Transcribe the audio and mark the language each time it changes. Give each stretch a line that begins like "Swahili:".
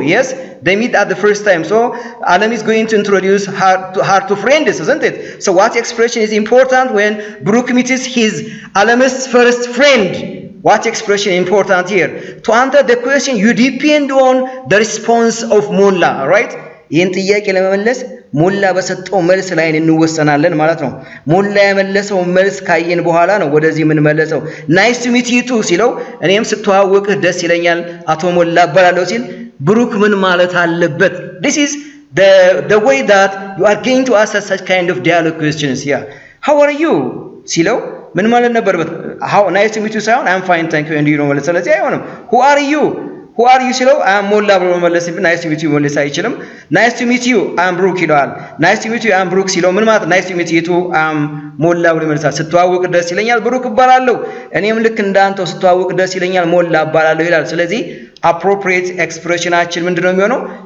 English: Yes, they meet at the first time. So Alam is going to introduce her to friends, isn't it? So what expression is important when Brooke meets his Alam's first friend? What expression is important here? To answer the question, you depend on the response of Molla, right?
Amharic: ይህን ጥያቄ ለመመለስ ሞላ በሰጠው መልስ ላይ እንወሰናለን ማለት ነው። ሞላ የመለሰው መልስ ካየን በኋላ ነው ወደዚህ ምን መለሰው።
English: ናይስ ቱ ሚት ዩ ቱ
Amharic: ሲለው እኔም ስተዋወቅህ ደስ ይለኛል አቶ ሞላ እባላለሁ ሲል ብሩክ ምን ማለት አለበት?
English: This is the way that you are going to ask such kind of dialogue questions.
Amharic: Yeah,
English: how are you
Amharic: ሲለው ምን ማለት ነበርበት?
English: how nice to meet you
Amharic: ሳይሆን
English: I'm fine thank you and you know
Amharic: ማለት ስለዚህ አይሆንም።
English: who are you
Amharic: ሲለው አም ሞላ ብሎ መመለስ
English: ናይስ ቱ ሚት ዩ
Amharic: መለስ አይችልም። ናይስ ቱ ሚት ዩ አም ብሩክ ይለዋል። ናይስ ቱ ሚት ዩ አም ብሩክ ሲለው ምን ማለት ናይስ ቱ ሚት ዩ ቱ አም ሞላ ብሎ ይመልሳል። ስተዋወቅ ደስ ይለኛል ብሩክ እባላለሁ፣ እኔም ልክ እንዳንተው ስተዋወቅ ደስ ይለኛል ሞላ እባላለሁ ይላል። ስለዚህ appropriate expressionአችን ምንድነው የሚሆነው?